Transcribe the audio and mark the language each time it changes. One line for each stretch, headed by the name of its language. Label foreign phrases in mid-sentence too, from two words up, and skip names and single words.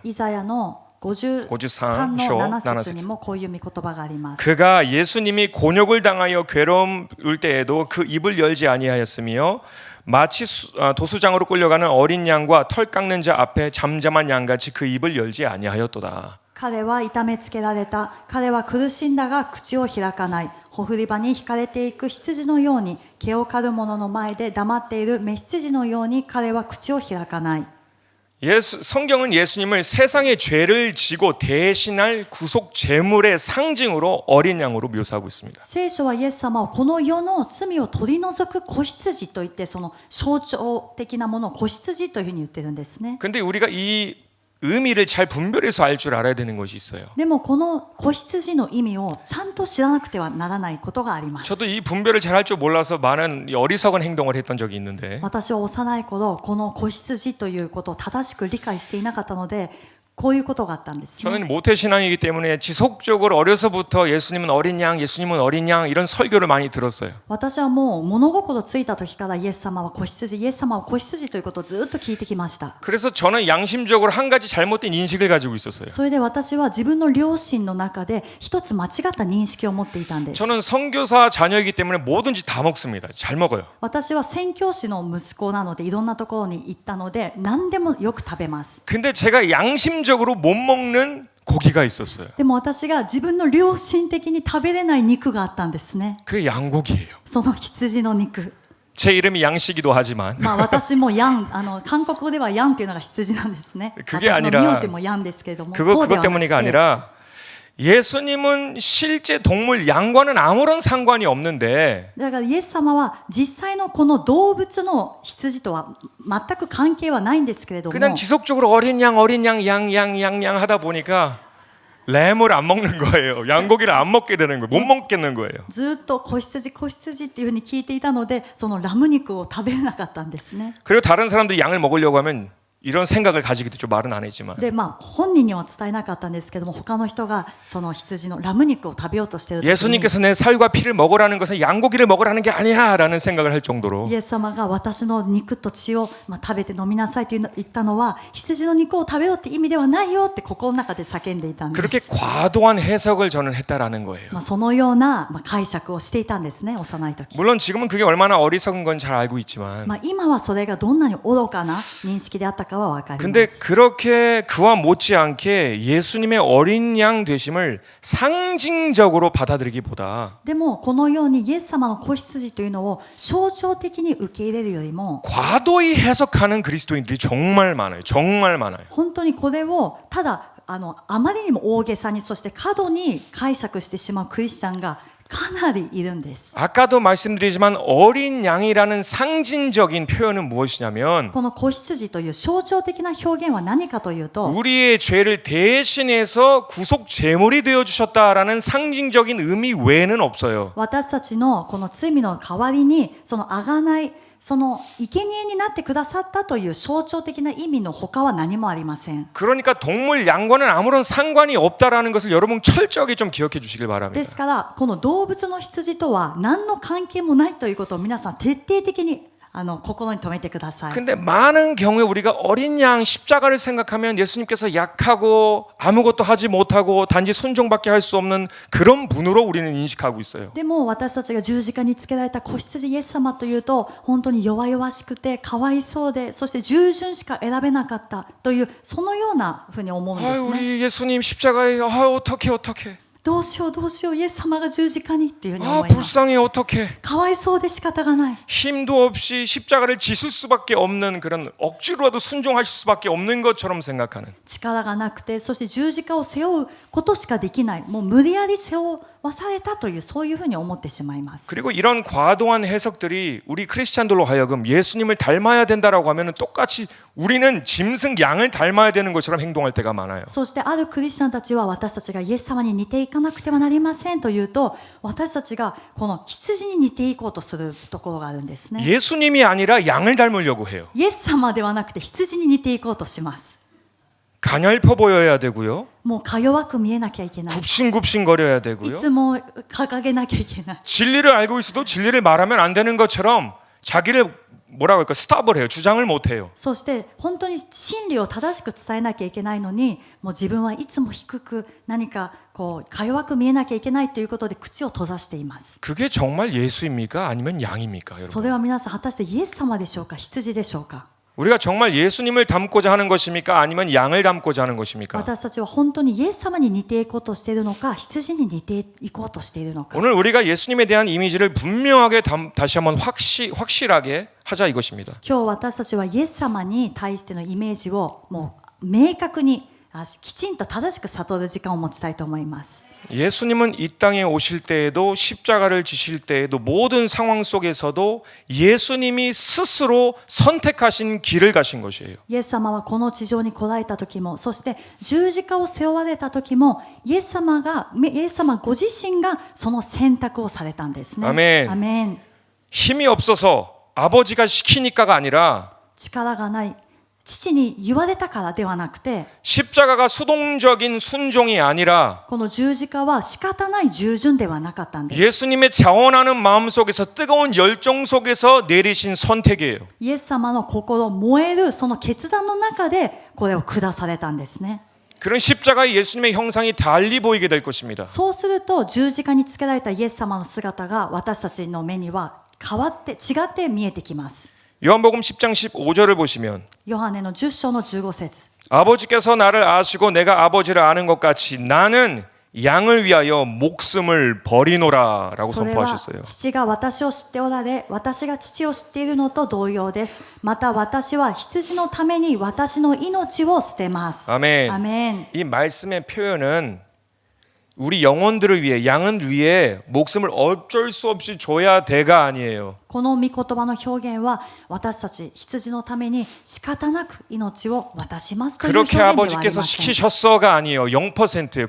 Japanese: イザヤの53 53 の章 7節にもこういう御言葉があります。
Korean: 그가 예수님이 곤욕을 당하여 괴로울 때에도 그 입을 열지 아니하였으며 마치 도수장으로 끌려가는 어린 양과 털 깎는 자 앞에 잠잠한 양같이 그 입을 열지 아니하였도다.
Japanese: 彼は痛めつけられた。彼は苦しんだが口を開かない。ほふり場に引かれていく羊のように、毛を刈る者の前で黙っている雌羊のように彼は口を開かない。
Korean: 성경은 예수님을 세상의 죄를 지고 대신할 구속 제물의 상징으로 어린 양으로 묘사하고 있습니다.
Japanese: 聖書はイエス様をこの世の罪を取り除く子羊といってその象徴的なものを子羊というふうに言ってるんですね。
Korean: 근데 우리가 이 의미를 잘 분별해서 알 줄 알아야 되는 것이 있어요.
Japanese: でもこの子羊の意味をちゃんと知らなくてはならないことがあります。
Korean: 저도 이 분별을 잘 할 줄 몰라서 많은 어리석은 행동을 했던 적이 있는데
Japanese: 私は幼い頃この子羊ということを正しく理解していなかったのでこういうことがあったんですね。
Korean: 저는 모태신앙이기 때문에 지속적으로 어려서부터 예수님은 어린 양, 예수님은 어린 양 이런 설교를 많이 들었어요.
Japanese: 私はもう物心ついた時からイエス様は子羊、イエス様は子羊ということをずっと聞いてきました。
Korean: 그래서 저는 양심적으로 한 가지 잘못된 인식을 가지고 있었어요.
Japanese: それで私は自分の良心の中で一つ間違った認識を持っていたんです。
Korean: 저는 선교사 자녀이기 때문에 뭐든지 다 먹습니다. 잘 먹어요.
Japanese: 私は宣教師の息子なのでいろんなところに行ったので何でもよく食べます。
Korean: 근데 제가 양심적으로 못 먹는 고기가 있었어요.
Japanese: でも私が自分の良心的に食べれない肉があったんですね。
Korean: 그게 양고기예요.
Japanese: その羊の肉。
Korean: 제 이름이 양씨기도 하지만
Japanese: まあ私もヤン、韓国語ではヤンっていうのが羊なんですね。
Korean: 그게
Japanese: 私
Korean: 아니라
Japanese: の名字もヤンですけれども、
Korean: 그것
Japanese: そうではなく
Korean: 때문이가
Japanese: て
Korean: 아니라 예수님은 실제 동물 양과는 아무런 상관이 없는데
Japanese: だからイエス様は実際のこの動物の羊とは全く関係はないんですけれども、
Korean: 그냥 지속적으로 어린 양, 양 하다 보니까 램을 안 먹는 거예요. 양고기를 안 먹게 되는 거예요. 못 먹겠는 거예요.
Japanese: ずっと子羊子羊っていうふうに聞いていたので、そのラム肉を食べれなかったんですね。
Korean: 그리고 다른 사람들이 양을 먹으려고 하면 이런 생각을 가지기도 좀 말은 안 했지만
Japanese: で本人には伝えなかったんですけども、他の人がその羊のラム肉を食べようとしている時に
Korean: 예수님께서 내 살과 피를 먹으라는 것은 양고기를 먹으라는 게 아니야라는 생각을 할 정도로
Japanese: イエス様が私の肉と血を食べて飲みなさいと言ったのは羊の肉を食べようって意味ではないよって心の中で叫んでいたんです。
Korean: 그렇게 과도한 해석을 저는 했다라는 거예요.
Japanese: そのような解釈をしていたんですね、幼い時。
Korean: 물론 지금은 그게 얼마나 어리석은 건 잘 알고 있지만
Japanese: 今はそれがどんなに愚かな認識であったかは分かります。
Korean: 근데 그렇게 그와 못지않게 예수님의 어린 양 되심을 상징적으로 받아들이기보다
Japanese: でもこのようにイエス様の子羊というのを象徴的に受け入れるよりも
Korean: 과도히 해석하는 그리스도인들이 정말 많아요. 정말 많아요.
Japanese: 本当にこれをただあまりにも大げさにそして過度に解釈してしまうクリスチャンがかなりいるんです。
Korean: 아까도 말씀드리지만 어린 양이라는 상징적인 표현은 무엇이냐면
Japanese: この子羊という象徴的な表現は何かというと
Korean: 우리의 죄를 대신해서 구속 제물이 되어 주셨다라는 상징적인 의미 외에는 없어요.
Japanese: 私たちのこの罪の代わりにその贖いその生贄になってくださったという象徴的な意味の他は何もありません。
Korean: 그러니까 동물 양과는 아무런 상관이 없다라는 것을 여러분 철저하게 좀 기억해 주시길
Japanese: で
Korean: 바랍니다.
Japanese: すからこの動物の羊とは何の関係もないということを皆さん徹底的に心に留めてください。
Korean: 근데 많은 경우에 우리가 어린 양 십자가를 생각하면 예수님께서 약하고 아무것도 하지 못하고 단지 순종밖에 할 수 없는 그런 분으로 우리는 인식하고 있어요.
Japanese: でも私たちが十字架につけられた子羊イエス様というと本当に弱々しくてかわいそうでそして従順しか選べなかったというそのようなふうに思うんです 아유, ね。
Korean: 우리 예수님 십자가에 어떡해.
Japanese: どうしようイエス様が十字架にっていうふうに 아, 思います。
Korean: 불쌍해 어떡해.
Japanese: かわいそうで仕方がない。
Korean: 힘도 없이 십자가를 지실 수밖에 없는 그런 억지로라도 순종하실 수밖에 없는 것처럼 생각하는
Japanese: 力がなくてそして十字架を背負うことしかできないもう無理やり背負わされたというそういうふうに思ってしまいます。
Korean: 그리고 이런 과도한 해석들이 우리 크리스찬들로 하여금 예수님을 닮아야 된다라고 하면 똑같이 우리는 짐승 양을 닮아야 되는 것처럼 행동할 때가 많아요.
Japanese: そしてあるクリスチャンたちは私たちがイエス様に似ていかなくてはなりませんというと私たちがこの羊に似ていこうとするところがあるんですね。
Korean: 예수님이 아니라 양을 닮으려고 해요.
Japanese: イエス様ではなくて羊に似ていこうとします。
Korean: 가냘퍼 보여야 되고요.
Japanese: もうか弱く見えなきゃいけない。
Korean: 굽신굽신거려야
Japanese: い
Korean: 되고요.
Japanese: つも掲げなきゃいけない。
Korean: 진리를 알고 있어도 진리를 말하면 안 되는 것처럼 자기를 뭐라고 할까 스탑을 해요. 주장을 못 해요.
Japanese: そして本当に真理を正しく伝えなきゃいけないのにもう自分はいつも低く何かこうか弱く見えなきゃいけないということで口を閉ざしています。
Korean: 그게 정말 예수입니까? 아니면 양입니까?
Japanese: そ
Korean: 여러분.
Japanese: れは皆さん果たしてイエス様でしょうか羊でしょうか。
Korean: 우리가 정말 예수님을 닮고자 하는 것입니까? 아니면 양을 닮고자 하는 것입니까?
Japanese: 私たちは本当にイエス様に似ていこうとしているのか羊に似ていこうとしているのか。
Korean: 오늘 우리가 예수님에 대한 이미지를 분명하게 다시 한번 확실하게 하자 이것입니다.
Japanese: 今日私たちはイエス様に対してのイメージをもう明確にきちんと正しく悟る時間を持ちたいと思います。
Korean: 예수님은 이 땅에 오실 때에도 십자가를 지실 때에도 모든 상황 속에서도 예수님이 스스로 선택하신 길을 가신 것이에요.
Japanese: イエス様はこの地上に来られた時もそして十字架を背負われた時もイエス様ご自身がその選択をされたんですね。アメン。アメン。
Korean: 힘이 없어서 아버지가 시키니까가 아니라
Japanese: 力がない父に言われたからではなくて
Korean: 십자가가 수동적인 순종이 아니라
Japanese: この十字架は仕方ない従順ではなかったんです。
Korean: 예수님의 자원하는 마음 속에서 뜨거운 열정 속에서 내리신 선택이에요.
Japanese: イエス様の心燃えるその決断の中でこれを下されたんですね。
Korean: 그런 십자가의 예수님의 형상이 달리 보이게 될 것입니다.
Japanese: そうすると十字架につけられたイエス様の姿が私たちの目には変わって違って見えてきます。
Korean: 요한복음 10장 15절을 보시면
Japanese: ヨハネの10章の15節
Korean: 아버지께서 나를 아시고 내가 아버지를 아는 것 같이 나는 양을 위하여 목숨을 버리노라 라고
Japanese: それは
Korean: 선포하셨어요.
Japanese: 父が私を知っておられ私が父を知っているのと同様です。また私は羊のために私の命を捨てます。
Korean: 아멘.
Japanese: アメン。
Korean: 이 말씀의 표현은 우리 영혼들을 위해 양을 위해 목숨을 어쩔 수 없이 줘야 돼가 아니에요.
Japanese: この御言葉の表現は私たち羊のために仕方なく命を渡しますという表
Korean: 그렇게
Japanese: 現ではありま
Korean: 아버지께서
Japanese: せん。
Korean: 시키셨어가 아니에요. 0%예요.